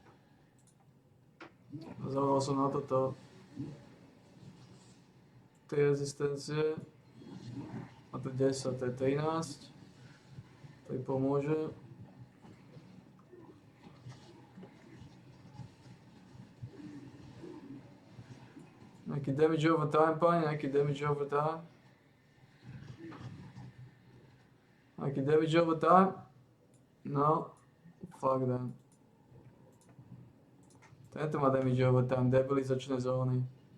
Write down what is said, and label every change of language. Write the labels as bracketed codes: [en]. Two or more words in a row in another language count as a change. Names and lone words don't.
[sk] Zabudol som na toto. Tie rezistencie. A to 10, to je 13. To mi pomôže. Nejaký [en] damage over time, [sk] pani, nejaký [en] damage over time. Nejaký damage over time? No. Fuck that. [sk] Tento má [en] damage over time, [sk] debilizačné zóny.